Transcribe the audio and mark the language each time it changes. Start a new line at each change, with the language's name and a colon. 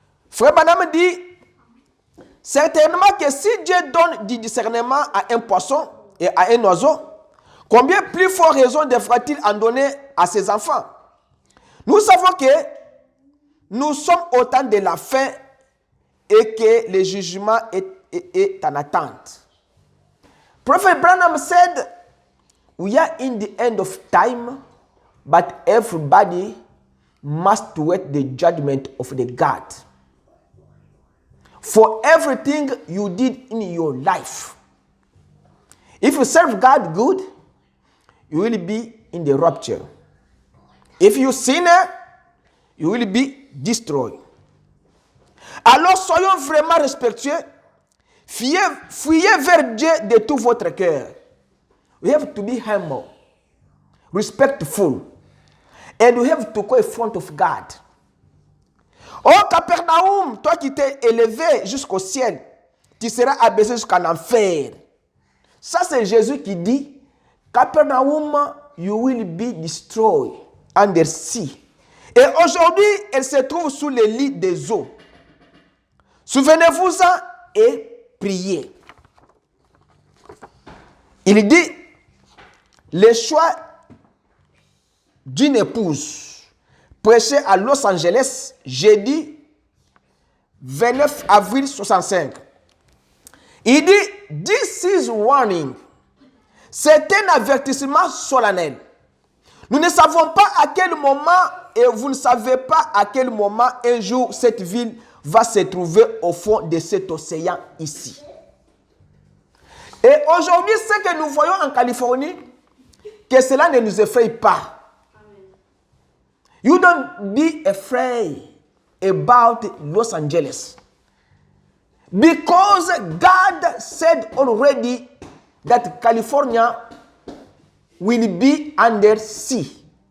French: Frère Branham dit, certainement que si Dieu donne du discernement à un poisson et à un oiseau, combien plus fort raison devra-t-il en donner à ses enfants? Nous savons que nous sommes au temps de la fin et que le jugement est en attente.
English: Prophet Branham said, we are in the end of time, but everybody must wait the judgment of the God. For everything you did in your life. If you serve God good, you will be in the rapture. If you sinner, you will be destroyed.
French: Alors soyons vraiment respectueux. Fuyez vers Dieu de tout votre cœur.
English: We have to be humble, respectful, and we have to go in front of God.
French: Oh Capernaum, toi qui t'es élevé jusqu'au ciel, tu seras abaissé jusqu'en enfer. Ça c'est Jésus qui dit, Capernaum,
English: you will be destroyed under sea.
French: Et aujourd'hui, elle se trouve sous les lits des eaux. Souvenez-vous-en et priez. Il dit, le choix d'une épouse, prêché à Los Angeles, jeudi 29 avril 65. Il dit,
English: this is warning.
French: C'est un avertissement solennel. Nous ne savons pas à quel moment, et vous ne savez pas à quel moment un jour cette ville va se trouver au fond de cet océan ici. Et aujourd'hui, ce que nous voyons en Californie, que cela ne nous effraie pas.
English: You don't be afraid about Los Angeles. Because God said already that California will be under sea.